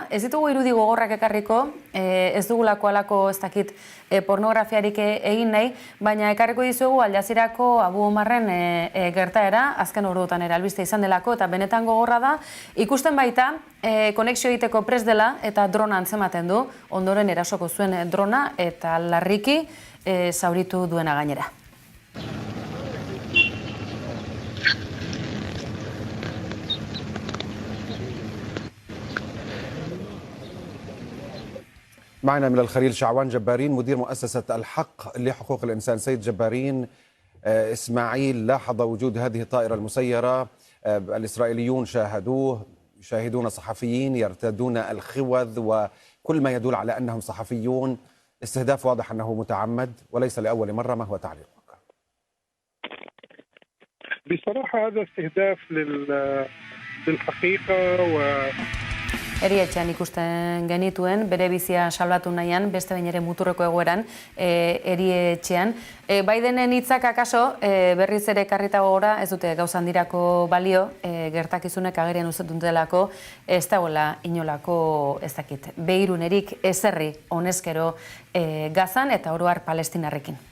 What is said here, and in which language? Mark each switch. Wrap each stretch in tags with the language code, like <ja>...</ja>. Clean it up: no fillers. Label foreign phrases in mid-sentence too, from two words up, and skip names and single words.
<eu>Ez ditugu irudi gogorrak ekarriko, ez dugulako alako ez dakit pornografiarik egin nahi, baina ekarriko dizuegu Al Jazirako Abu Omarren gertaera, azken orduotan ere albiste izan delako, eta benetan gogorra da, ikusten baita, konexio egiteko prest dela, eta drona antzematen du, ondoren erasoko zuen drona, eta larriki zauritu duena gainera.</eu> <ar>معنا من الخليل شعوان جبارين مدير مؤسسة الحق لحقوق الإنسان. سيد جبارين، إسماعيل لاحظ وجود هذه الطائرة المسيرة، الإسرائيليون شاهدوه، يشاهدون صحفيين يرتدون الخوذ وكل ما يدل على أنهم صحفيون. استهداف واضح أنه متعمد وليس لأول مرة. ما هو تعليقك؟ بصراحة هذا استهداف للحقيقة</ar> <eu>Erietxean ikusten genituen, bere bizia salbatu nahian, beste behin ere muturreko egoeran, erietxean. Bidenen hitzak akaso, berriz ere karrita gogora, ez dute gauza handirako balio, gertakizunek agerian uzten delako, ez dagoela inolako, ez dakit, behirunerik ezerri honezkero Gazan eta oro har Palestinarrekin.</eu>